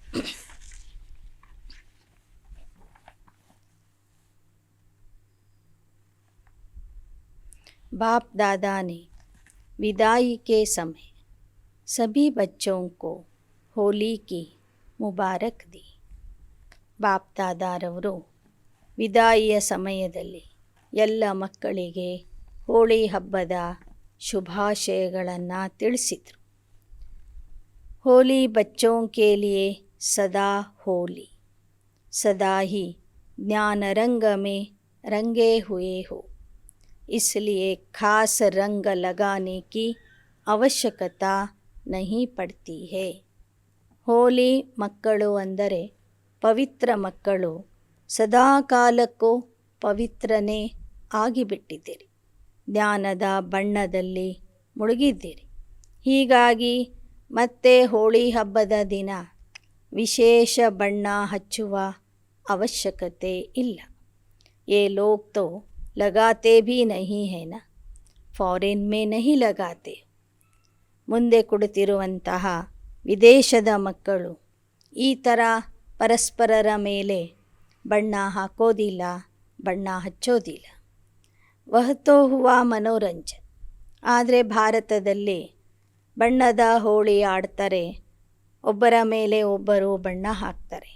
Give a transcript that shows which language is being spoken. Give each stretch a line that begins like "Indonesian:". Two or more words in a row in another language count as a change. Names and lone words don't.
Hindi: बाप दादा ने विदाई के समय सभी बच्चों को होली की मुबारक दी.
Kannada: ಬಾಪ್ ದಾದಾರವರು ವಿದಾಯಿಯ ಸಮಯದಲ್ಲಿ ಎಲ್ಲ ಮಕ್ಕಳಿಗೆ ಹೋಳಿ ಹಬ್ಬದ ಶುಭಾಶಯಗಳನ್ನು ತಿಳಿಸಿದರು.
Hindi: ಹೋಲಿ ಬಚ್ಚೋं के लिए सदा होली, सदा ही ज्ञान रंग में रंगे हुए हो, इसलिए खास रंग लगाने की ಅವಶ್ಯಕತಾ नहीं पड़ती है.
Kannada: ಹೋಲಿ ಮಕ್ಕಳು ಅಂದರೆ ಪವಿತ್ರ ಮಕ್ಕಳು ಸದಾ ಕಾಲಕ್ಕೂ ಪವಿತ್ರನೇ ಆಗಿಬಿಟ್ಟಿದ್ದೀರಿ. ಜ್ಞಾನದ ಬಣ್ಣದಲ್ಲಿ ಮುಳುಗಿದ್ದೀರಿ. ಹೀಗಾಗಿ ಮತ್ತೆ ಹೋಳಿ ಹಬ್ಬದ ದಿನ ವಿಶೇಷ ಬಣ್ಣ ಹಚ್ಚುವ ಅವಶ್ಯಕತೆ ಇಲ್ಲ.
Hindi: ये लोग तो लगाते भी नहीं है ना, ಫಾರಿನ್ में नहीं लगाते.
Kannada: ಮುಂದೆ ಕುಳಿತಿರುವಂತಹ ವಿದೇಶದ ಮಕ್ಕಳು ಈ ಥರ ಪರಸ್ಪರರ ಮೇಲೆ ಬಣ್ಣ ಹಾಕೋದಿಲ್ಲ, ಬಣ್ಣ ಹಚ್ಚೋದಿಲ್ಲ.
Hindi: वह तो हुआ मनोरंजन.
Kannada: ಆದರೆ ಭಾರತದಲ್ಲಿ ಬಣ್ಣದ ಹೋಳಿ ಆಡ್ತಾರೆ, ಒಬ್ಬರ ಮೇಲೆ ಒಬ್ಬರು ಬಣ್ಣ ಹಾಕ್ತಾರೆ.